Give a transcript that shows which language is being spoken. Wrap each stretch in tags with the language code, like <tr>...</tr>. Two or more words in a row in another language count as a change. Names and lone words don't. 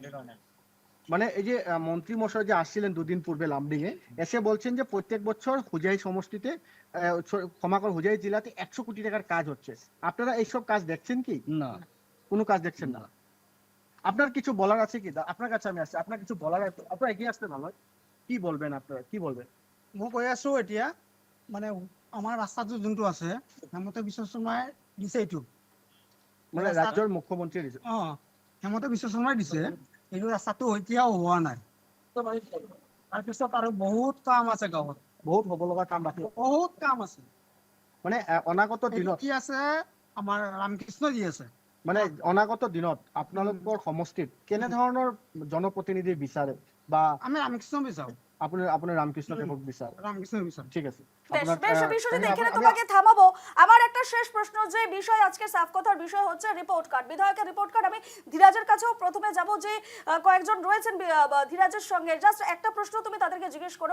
<bn>মানে এই যে মন্ত্রী মশাই যে আসছিলেন দুদিন পূর্বে লামডিং এ, এসে বলছেন যে প্রত্যেক বছর হুজাই সমষ্টিতে, ক্ষমাকর হুজাই জেলাতে 100 কোটি টাকার কাজ হচ্ছে। আপনারা এইসব কাজ দেখছেন কি? না, কোনো কাজ দেখছেন না। আপনার কিছু বলার আছে কি? আপনার কাছে আমি আসছি, আপনার কিছু বলার আছে? আপনারা এগিয়ে আসলে ভালো হয়। কি বলবেন আপনারা, কি বলবেন?</bn> <as>মই কৈ আছো এতিয়া, মানে আমাৰ ৰাস্তাটো যোনটো আছে, হেমন্ত বিশ্ব শৰ্মাই দিছে এইটো, মানে রাজ্যের মুখ্যমন্ত্রী দিছে। হেমন্ত বিশ্ব শৰ্মাই দিছে, এইটো ৰাস্তাটো এতিয়াও হোৱা নাই। তাৰপিছত আৰু বহুত কাম আছে গাঁৱত, বহুত হব লগা কাম বাকি, বহুত কাম আছে। মানে অনাগত দিনত কি আছে, আমাৰ ৰামকৃষ্ণ যি আছে, মানে অনাগত দিনত আপোনালোকৰ সমষ্টিত কেনে ধৰণৰ জনপ্ৰতিনিধি বিচাৰে, বা আমি ৰামকৃষ্ণ বিচাৰো।</as> <bn>আপনার রামকৃষ্ণ দেবক বিশ্বাস। রামকৃষ্ণ বিশ্বাস। ঠিক আছে। বেশ আপনার, বেশ আহ, বিষয়টি আমি- দেখে আমি- তোমাকে থামাবো। আমার একটা শেষ প্রশ্ন, যে বিষয় আজকে সাফ কথার বিষয় হচ্ছে</bn> <en>report card,</en> <bn>বিধায়কের</bn> <en>report card.</en> <bn>আমি ধীরাজের কাছেও প্রথমে যাব, যে কয়েকজন রয়েছেন ধীরাজের সঙ্গে, জাস্ট একটা প্রশ্ন তুমি তাদেরকে জিজ্ঞেস করো।</bn>